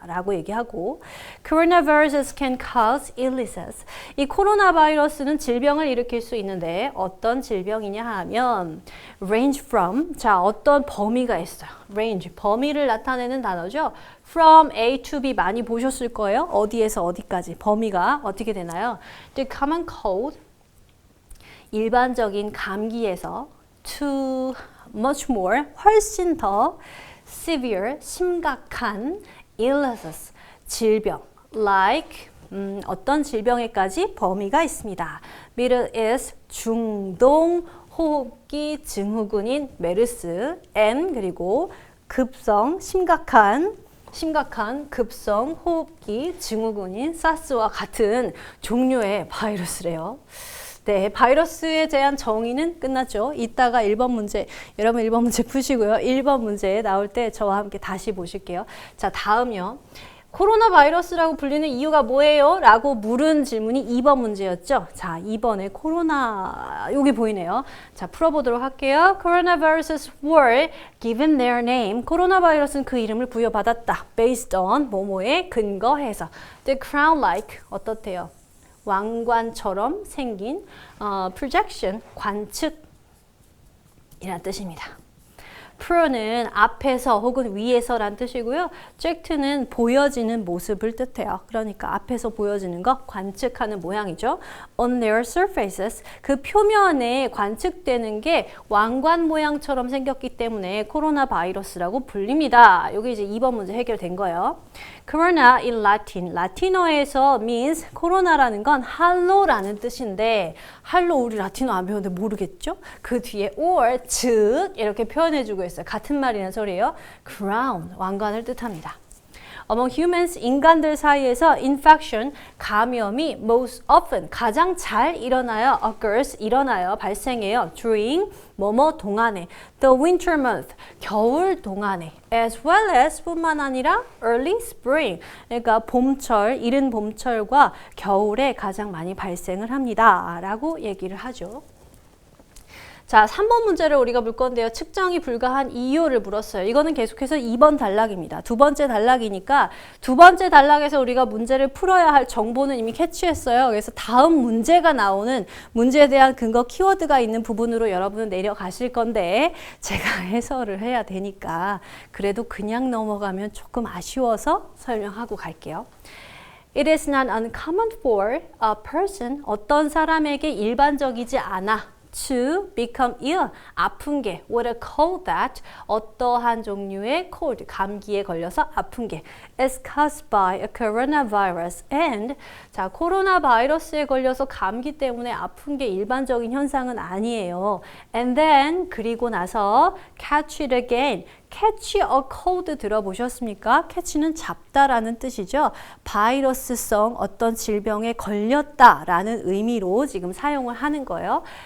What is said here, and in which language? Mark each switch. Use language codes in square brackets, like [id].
[ko] 라고 얘기하고 [en] Coronaviruses can cause illnesses. [ko] 이 코로나 바이러스는 질병을 일으킬 수 있는데 어떤 질병이냐 하면 [en] range from, [ko] 자, 어떤 범위가 있어요. range, 범위를 나타내는 단어죠. From A to B 많이 보셨을 거예요. 어디에서 어디까지 범위가 어떻게 되나요? [en] The common cold, [ko] 일반적인 감기에서 [en] to much more, [ko] 훨씬 더 severe, 심각한 illnesses, 질병, like 어떤 질병에까지 범위가 있습니다. Middle is 중동 호흡기 증후군인 메르스, and 그리고 급성, 심각한 급성 호흡기 증후군인 사스와 같은 종류의 바이러스래요. 네, 바이러스에 대한 정의는 끝났죠. 이따가 1번 문제, 여러분 1번 문제 푸시고요. 1번 문제 나올 때 저와 함께 다시 보실게요. 자, 다음이요. 코로나 바이러스라고 불리는 이유가 뭐예요? 라고 물은 질문이 2번 문제였죠. 자, 2번에 코로나, 여기 보이네요. 자, 풀어보도록 할게요. [en] Coronaviruses were given their name. [ko] 코로나 바이러스는 그 이름을 부여받았다. [en] Based on, [ko] 뭐뭐에 근거해서. [en] The crown-like, [ko] 어떻대요? 왕관처럼 생긴 projection, 관측이라는 뜻입니다. pro는 앞에서 혹은 위에서란 뜻이고요. object는 보여지는 모습을 뜻해요. 그러니까 앞에서 보여지는 거 관측하는 모양이죠. [en] On their surfaces, [ko] 그 표면에 관측되는 게 왕관 모양처럼 생겼기 때문에 코로나 바이러스라고 불립니다. 여기 이제 2번 문제 해결된 거예요. [en] Corona in Latin, [ko] 라틴어에서 means 코로나라는 건 할로라는 뜻인데 할로 우리 라틴어 안 배웠는데 모르겠죠? 그 뒤에 or, 즉 이렇게 표현해주고 있어요. 같은 말이라는 소리예요. crown, 왕관을 뜻합니다. [en] Among humans, [ko] 인간들 사이에서 infection, 감염이 most often, 가장 잘 일어나요. occurs, 일어나요. 발생해요. during, 뭐뭐 동안에. [en] the winter month, [ko] 겨울 동안에. [en] as well as, [ko] 뿐만 아니라 [en] early spring, [ko] 그러니까 봄철, 이른 봄철과 겨울에 가장 많이 발생을 합니다. 라고 얘기를 하죠. 자, 3번 문제를 우리가 물 건데요. 측정이 불가한 이유를 물었어요. 이거는 계속해서 2번 단락입니다. 두 번째 단락이니까 두 번째 단락에서 우리가 문제를 풀어야 할 정보는 이미 캐치했어요. 그래서 다음 문제가 나오는 문제에 대한 근거 키워드가 있는 부분으로 여러분은 내려가실 건데 제가 해설을 해야 되니까 그래도 그냥 넘어가면 조금 아쉬워서 설명하고 갈게요. [en] It is not uncommon for a person, [ko] 어떤 사람에게 일반적이지 않아. to become ill, 아픈 게 what a cold that, 어떠한 종류의 cold, 감기에 걸려서 아픈 게 [en] is caused by a coronavirus and, [ko] 자, 코로나 바이러스에 걸려서 감기 때문에 아픈 게 일반적인 현상은 아니에요. [en] And then, [ko] 그리고 나서 [en] catch it again, catch a cold [ko] 들어보셨습니까? catch는 잡다라는 뜻이죠. 바이러스성 어떤 질병에 걸렸다라는 의미로 지금 사용을 하는 거예요.